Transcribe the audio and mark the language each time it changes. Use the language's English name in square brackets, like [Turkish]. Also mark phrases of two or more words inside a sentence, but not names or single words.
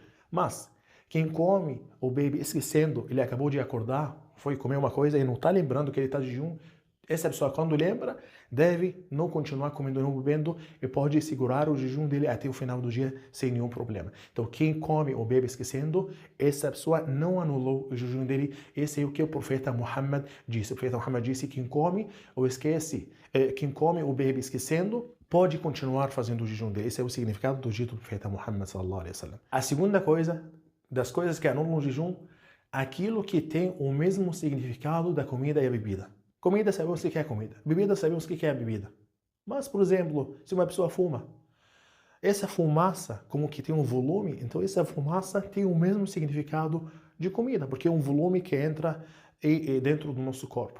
[Portuguese] Mas quem come ou bebe esquecendo, ele acabou de acordar, foi comer uma coisa e não está lembrando que ele está de jejum, essa pessoa, quando lembra, deve não continuar comendo ou bebendo e pode segurar o jejum dele até o final do dia sem nenhum problema. Então, quem come ou bebe esquecendo, essa pessoa não anulou o jejum dele. Esse é o que o profeta Muhammad disse. O profeta Muhammad disse: quem come ou esquece, quem come ou bebe esquecendo, pode continuar fazendo o jejum dele. Esse é o significado do dito do profeta Muhammad [Arabic] صلى الله عليه وسلم. [Portuguese] A segunda coisa, das coisas que anulam o jejum, aquilo que tem o mesmo significado da comida e a bebida. Comida, sabemos o que é comida. Bebida, sabemos o que é bebida. Mas, por exemplo, se uma pessoa fuma, essa fumaça, como que tem um volume, então essa fumaça tem o mesmo significado de comida, porque é um volume que entra dentro do nosso corpo.